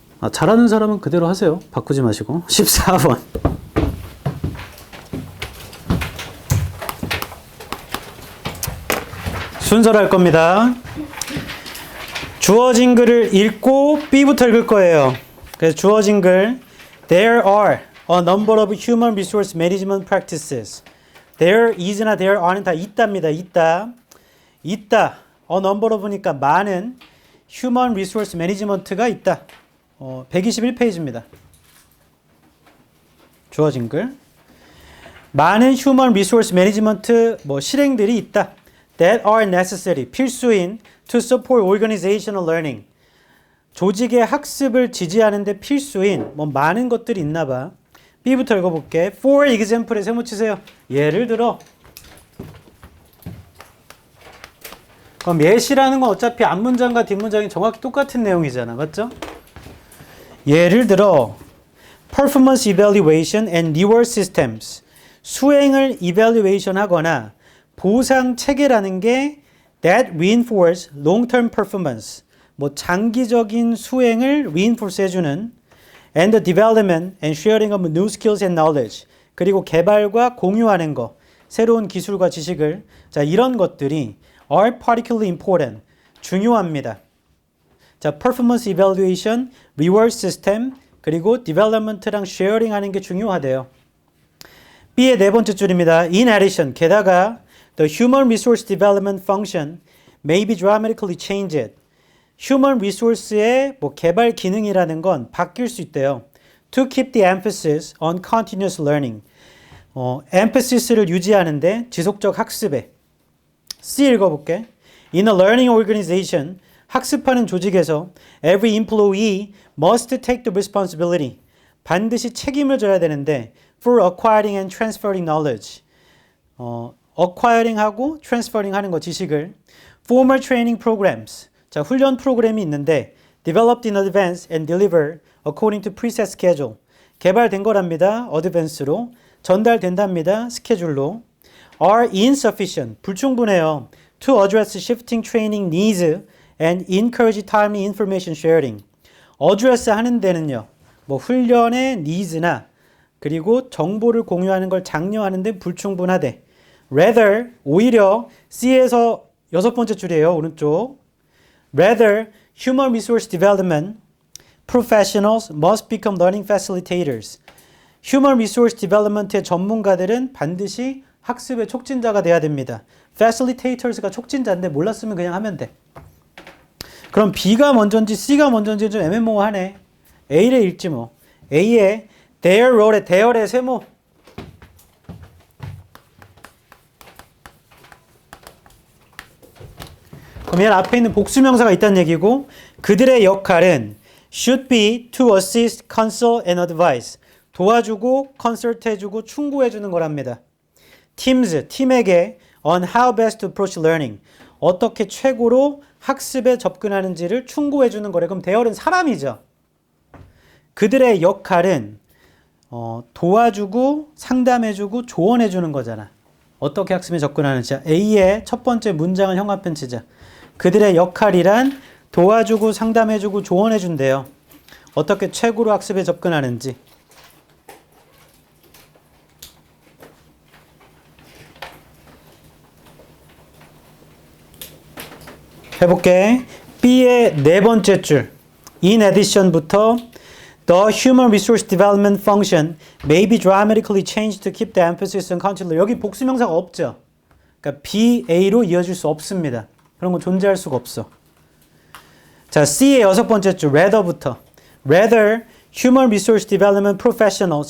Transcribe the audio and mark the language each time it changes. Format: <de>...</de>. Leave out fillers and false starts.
<ko>잘하는 사람은 그대로 하세요. 바꾸지 마시고. 14번. 순서로 할 겁니다. 주어진 글을 읽고 B부터 읽을 거예요. 그래서 주어진 글</ko> <en>There are a number of human resource management practices. There is</en> <ko>나</ko> <en>there are</en> <ko>는 다 있답니다. 있다.</ko> <en>A number of니까</en> <ko>많은</ko> <en>human resource management가 있다.</en> <ko>121페이지입니다. 주어진 글. 많은 human resource management 실행들이 있다.</ko> <en>That are necessary.</en> <ko>필수인</ko> <en>to support organizational learning.</en> <ko>조직의 학습을 지지하는 데 필수인 많은 것들이 있나 봐. B부터 읽어볼게. For example에 세모 치세요. 예를 들어. 그럼 예시라는 건 어차피 앞문장과 뒷문장이 정확히 똑같은 내용이잖아. 맞죠? 예를 들어</ko> <en>performance evaluation and reward systems.</en> <ko>수행을 evaluation 하거나 보상 체계라는 게</ko> <en>that reinforce long-term performance.</en> <ko>장기적인 수행을</ko> <en>reinforce 해주는 and the development and sharing of new skills and knowledge.</en> <ko>그리고 개발과 공유하는 거. 새로운 기술과 지식을. 자, 이런 것들이</ko> <en>are particularly important.</en> <ko>중요합니다. 자, performance evaluation, reward system, 그리고 development랑 sharing 하는 게 중요하대요. B의 네 번째 줄입니다.</ko> <en>In addition,</en> <ko>게다가</ko> <en>the human resource development function may be dramatically changed.</en> <ko>human resource의 개발 기능이라는 건 바뀔 수 있대요.</ko> <en>To keep the emphasis on continuous learning.</en> <ko>emphasis,를 유지하는데 지속적 학습에. C 읽어볼게.</ko> <en>In a learning organization,</en> <ko>학습하는 조직에서</ko> <en>every employee must take the responsibility.</en> <ko>반드시 책임을 져야 되는데</ko> <en>for acquiring and transferring knowledge.</en> <ko>acquiring 하고 transferring 하는 거 지식을.</ko> <en>formal training programs.</en> <ko>자, 훈련 프로그램이 있는데</ko> <en>developed in advance and delivered according to preset schedule.</en> <ko>개발된 거랍니다. advance로. 전달된답니다. 스케줄로.</ko> <en>are insufficient.</en> <ko>불충분해요.</ko> <en>to address shifting training needs and encourage timely information sharing.</en> <ko>address 하는 데는요. 훈련의 needs나 그리고 정보를 공유하는 걸 장려하는 데 불충분하대.</ko> <en>rather,</en> <ko>오히려 C에서 여섯 번째 줄이에요. 오른쪽.</ko> <en>Rather, human resource development professionals must become learning facilitators.</en> <ko>Human resource development의 전문가들은 반드시 학습의 촉진자가 돼야 됩니다. Facilitators가 촉진자인데 몰랐으면 그냥 하면 돼. 그럼 B가 먼저인지 C가 먼저인지 좀 애매모호하네. A를 읽지 뭐. A의 their role의 there의 세모. 그럼 얘 앞에 있는 복수명사가 있다는 얘기고 그들의 역할은</ko> <en>should be to assist, counsel and advise.</en> <ko>도와주고, consult 해주고, 충고해주는 거랍니다.</ko> <en>teams,</en> <ko>팀에게</ko> <en>on how best to approach learning.</en> <ko>어떻게 최고로 학습에 접근하는지를 충고해주는 거래. 그럼 대열은 사람이죠. 그들의 역할은 도와주고, 상담해주고, 조언해주는 거잖아. 어떻게 학습에 접근하는지. A의 첫 번째 문장을 형합한 치자. 그들의 역할이란 도와주고, 상담해주고, 조언해준대요. 어떻게 최고로 학습에 접근하는지. 해볼게. B의 네 번째 줄.</ko> <en>In addition부터 The human resource development function may be dramatically changed to keep the emphasis on continuous.</en> <ko>여기 복수명사가 없죠. 그러니까 BA로 이어질 수 없습니다. 그런 건 존재할 수가 없어. 자, C의 6번째 줄</ko> <en>rather부터 rather human resource development professionals.</en>